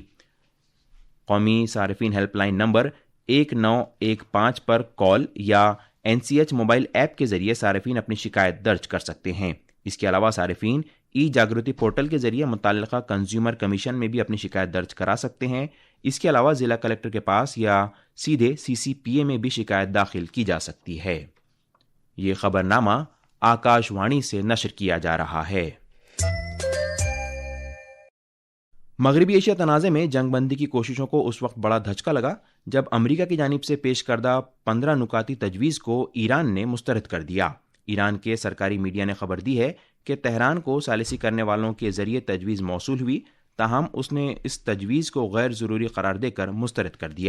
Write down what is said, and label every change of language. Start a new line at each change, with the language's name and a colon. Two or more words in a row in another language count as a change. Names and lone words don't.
Urdu: قومی صارفین ہیلپ لائن نمبر 1915 پر کال یا این سی ایچ موبائل ایپ کے ذریعے صارفین اپنی شکایت درج کر سکتے ہیں۔ اس کے علاوہ صارفین ای جاگرتی پورٹل کے ذریعے متعلقہ کنزیومر کمیشن میں بھی اپنی شکایت درج کرا سکتے ہیں۔ اس کے علاوہ ضلع کلکٹر کے پاس یا سیدھے سی سی پی اے میں بھی شکایت داخل کی جا سکتی ہے۔ یہ خبر نامہ آکاش وانی سے نشر کیا جا رہا ہے۔ مغربی ایشیا تنازع میں جنگ بندی کی کوششوں کو اس وقت بڑا دھچکا لگا جب امریکہ کی جانب سے پیش کردہ 15 نکاتی تجویز کو ایران نے مسترد کر دیا۔ ایران کے سرکاری میڈیا نے خبر دی ہے کہ تہران کو ثالثی کرنے والوں کے ذریعے تجویز موصول ہوئی، تاہم اس نے اس تجویز کو غیر ضروری قرار دے کر مسترد کر دیا۔